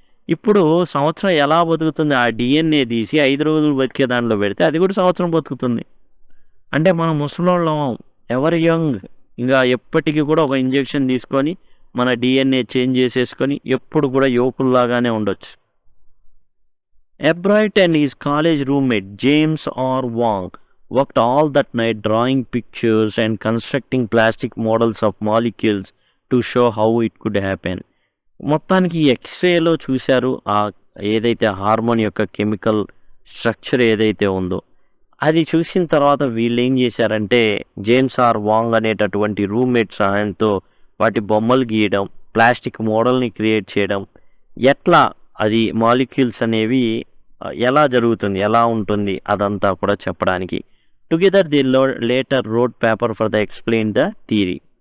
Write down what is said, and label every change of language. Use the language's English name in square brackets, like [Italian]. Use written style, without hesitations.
[Telugu] ఇప్పుడు సంవత్సరం ఎలా బతుకుతుంది? ఆ డిఎన్ఏ తీసి 5 రోజులు బతికే దాంట్లో పెడితే అది కూడా సంవత్సరం బతుకుతుంది. అంటే మనం ముసలోళ్ళం, ఎవరు యంగ్, ఇంకా ఎప్పటికీ కూడా ఒక ఇంజెక్షన్ తీసుకొని మన డిఎన్ఏ చేంజ్ చేసేసుకొని ఎప్పుడు కూడా యువకుల్లాగానే ఉండొచ్చు. [English] Albright and his college roommate James R Wang worked all that night drawing pictures and constructing plastic models of molecules to show how it could happen. [Telugu] మొత్తానికి ఎక్స్రేలో చూశారు ఆ ఏదైతే హార్మోన్ యొక్క కెమికల్ స్ట్రక్చర్ ఏదైతే ఉందో. అది చూసిన తర్వాత వీళ్ళు ఏం చేశారంటే జేమ్స్ ఆర్ వాంగ్ అనేటటువంటి రూమ్మేట్ సహాయంతో వాటి బొమ్మలు గీయడం, ప్లాస్టిక్ మోడల్ని క్రియేట్ చేయడం, ఎట్లా అది మాలిక్యూల్స్ అనేవి ఎలా జరుగుతుంది, ఎలా ఉంటుంది అదంతా కూడా చెప్పడానికి. [English] Together they later wrote paper for the explain the theory.